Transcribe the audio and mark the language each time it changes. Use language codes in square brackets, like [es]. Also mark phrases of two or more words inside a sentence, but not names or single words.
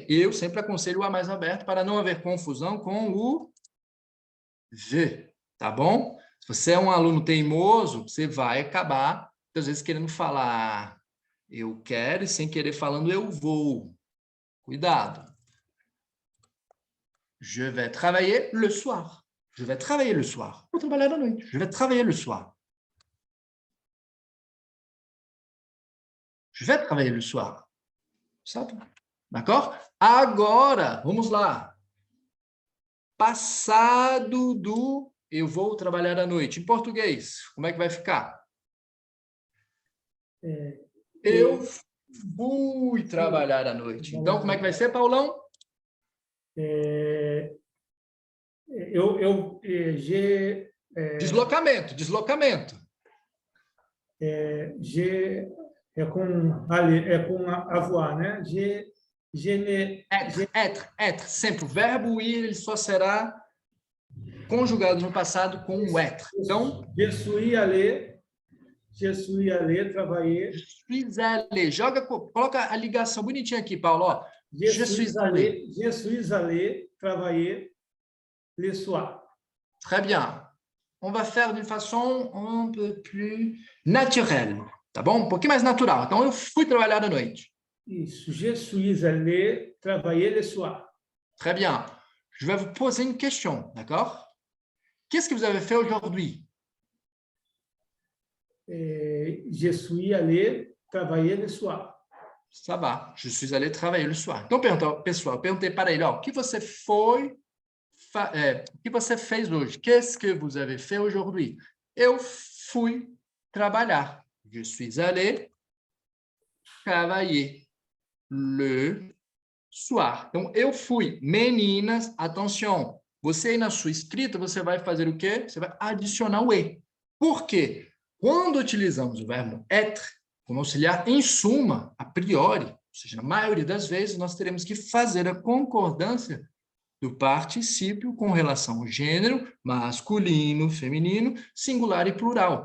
[pt] Eu sempre aconselho o A mais aberto para não haver confusão com o V. Tá bom? você é um aluno teimoso, você vai acabar, às vezes, querendo falar eu quero e sem querer falando eu vou. Cuidado. [fr] Je vais travailler le soir. Je vais travailler le soir. [pt] Vou trabalhar à noite. [fr] Je vais travailler le soir. Je vais travailler le soir. [pt] Sabe? D'accord? Agora, vamos lá. Passado do eu vou trabalhar à noite. Em português, como é que vai ficar? Eu fui trabalhar à noite. Então, como é que vai ser, Paulão? Deslocamento, deslocamento. É com avoir, né? Être. Sempre o verbo ir, ele só será conjugado no passado com o être. Então, [fr] je suis allé travailler. Je suis allé. [pt] Coloca a ligação bonitinha aqui, Paulo. Ó. [fr] Je suis allé travailler le soir. Très bien. On va faire d'une façon un peu plus naturelle. [pt] Tá bom? Um pouquinho mais natural. Então, eu fui trabalhar à noite. Isso. [fr] Je suis allé travailler le soir. Très bien. Je vais vous poser une question, d'accord? Qu'est-ce que vous avez fait aujourd'hui? Je suis allé travailler le soir. Ça va. Je suis allé travailler le soir. [pt] Então, pessoal, eu perguntei para ele, ó, o que você o que você fez hoje? [fr] Qu'est-ce que vous avez fait aujourd'hui? [pt] Eu fui trabalhar. [fr] Je suis allé travailler le soir. [pt] Então, eu fui. Meninas, atenção. Você aí na sua escrita, você vai fazer o quê? Você vai adicionar o e. Por quê? Quando utilizamos o verbo être como auxiliar em suma, a priori, ou seja, na maioria das vezes, nós teremos que fazer a concordância do particípio com relação ao gênero, masculino, feminino, singular e plural.